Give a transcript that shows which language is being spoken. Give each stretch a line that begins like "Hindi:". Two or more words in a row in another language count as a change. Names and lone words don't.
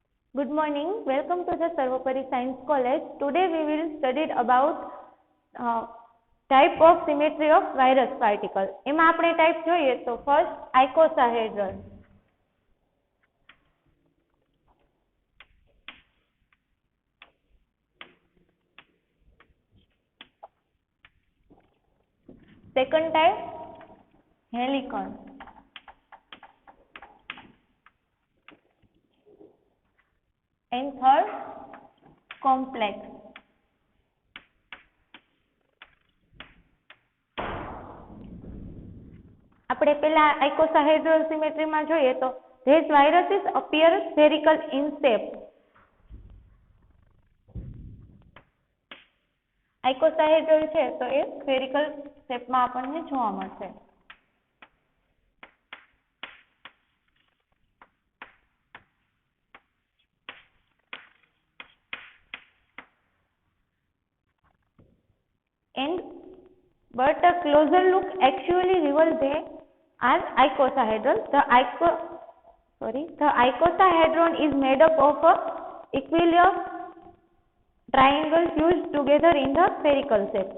English: Good morning. Welcome to the Sarvapari Science College. Today we will study about type of symmetry of virus particle.
Gujarati: એમાં આપણે type જોઈએ તો
English: first icosahedral. Second type helicon. And third complex.
Gujarati: આપણે પેલા
English: icosahedral symmetry
Gujarati: માં જોઈએ તો
English: these viruses appear spherical in shape.
Gujarati: icosahedral છે તો એ
English: spherical shape
Gujarati: માં આપણને જોવા મળશે.
English: And but a closer look actually reveals they are icosahedral. The icosahedron is made up of a equilateral triangle fused together in the spherical shape.